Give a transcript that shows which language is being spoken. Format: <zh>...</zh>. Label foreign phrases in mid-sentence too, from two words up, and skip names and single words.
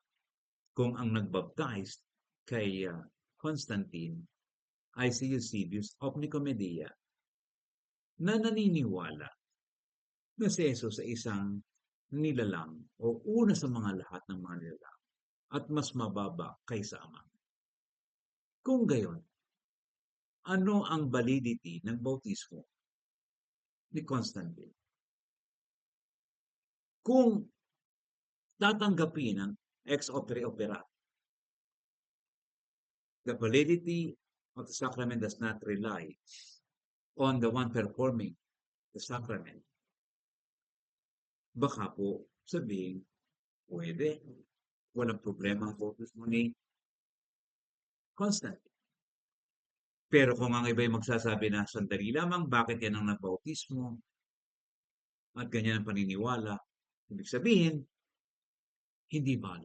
<tl>Kung ang nagbaptize kay Constantine ay si Eusebius of Nicomedia na naniniwala na si Jesus ay isang nilalang o una sa mga lahat ng mga nilalang at mas mababa kaysa Ama. Kung gayon, ano ang validity ng bautismo ni Constantine? Kung tatanggapin ang</tl> <la>ex opere opera,</la> <en>the validity of the sacrament does not rely on the one performing the sacrament.</en> <tl>Baka po sabihin, pwede, walang problema ang bautismo ni Constantine. Pero kung ang iba ay magsasabi na sandali lamang, bakit yan ang nagbautismo? At ganyan ang paniniwala. Ibig sabihin, hindi valid.</tl>